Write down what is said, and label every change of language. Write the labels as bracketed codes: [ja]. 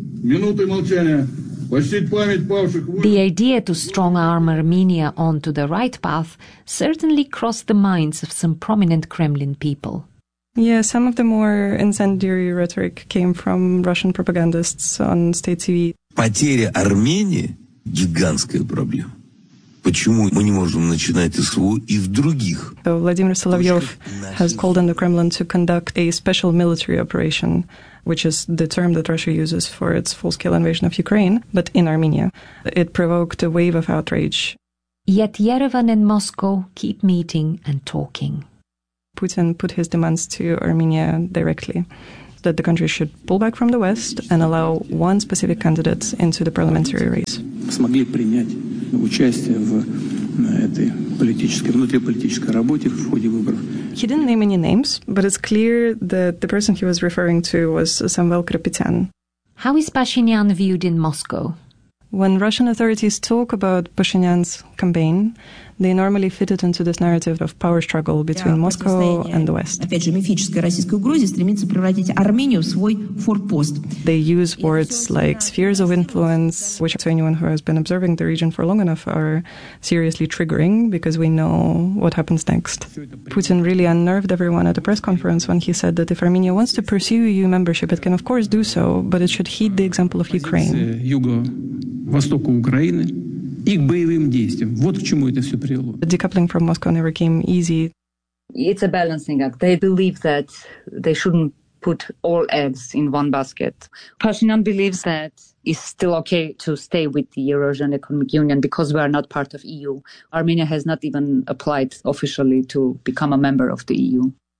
[en] The idea to strong-arm Armenia onto the right path certainly crossed the minds of some prominent Kremlin people. Yeah, some of the more incendiary rhetoric came from Russian propagandists on state TV. [ru] Потеря Армении – гигантская проблема. Почему мы не можем начинать СВО и в других? [en] So Vladimir Solovyov has called on the Kremlin to conduct a special military operation, which is the term that Russia uses for its full-scale invasion of Ukraine, but in Armenia. It provoked a wave of outrage. Yet Yerevan and Moscow keep meeting and talking. Putin put his demands to Armenia directly, that the country should pull back from the West and allow one specific candidate into the parliamentary race. [ru] Смогли принять участие в этой политической, внутриполитической работе в ходе выборов. [en] He didn't name any names, but it's clear that the person he was referring to was Samvel Karapetyan. How is Pashinyan viewed in Moscow? When Russian authorities talk about Pashinyan's campaign, they normally fit it into this narrative of power struggle between Moscow and the West. They use words like spheres of influence, which to anyone who has been observing the region for long enough are seriously triggering because we know what happens next. Putin really unnerved everyone at a press conference when he said that if Armenia wants to pursue EU membership, it can of course do so, but it should heed the example of Ukraine. [ru] Востоку Украины и к боевым действиям. Вот к чему это все привело. [en] Decoupling from Moscow never came easy. It's a balancing act. They believe that they shouldn't put all eggs in one basket. Pashinyan believes that it's still okay to stay with the Eurasian Economic Union because we are not part of EU. Armenia has not even applied officially to become a member of the EU.